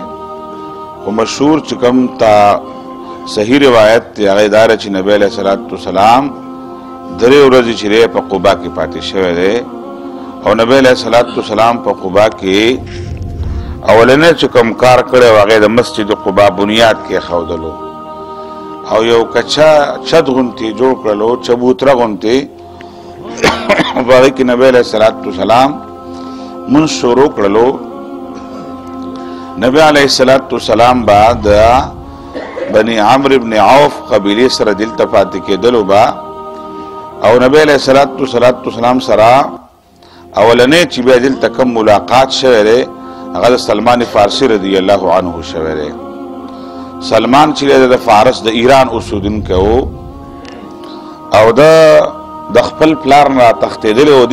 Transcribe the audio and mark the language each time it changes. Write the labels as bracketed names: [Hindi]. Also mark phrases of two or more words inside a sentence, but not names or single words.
[Pashto] خو مشهور چې کوم تا صحیح روایت دی هغه دا چې نبی [Arabic] علیہ الصلوۃ والسلام [Pashto] 3 ورځې چې په قبا کې پاتې شوی دی او نبی [Arabic] علیہ الصلوۃ والسلام [Pashto] په قبا کې اولنې چې کوم کار کړی هغه د مسجد قبا بنیاد کې خودلو او یو کچا چت غونتی جوړ کړلو، چبوتره غونتی هغه کې نبی [Arabic] علیہ الصلوۃ والسلام [Pashto] من شروع کړلو. نبی [Arabic] علیہ الصلوۃ والسلام [Pashto] بعد بنی عمرو ابن عوف قبیله سره دلته پاتې کېدلو با او نبی [Arabic] علیہ الصلوۃ والسلام [Pashto] سره اولنې چې بیا دلته کوم ملاقات شوی دی هغه سلمان فارسی [Arabic] رضی الله عنه [Pashto] شوی دی. سلمان چې د فارس د ایران اوسیدونکی و او د خپل پلار نه تښتېدلی و.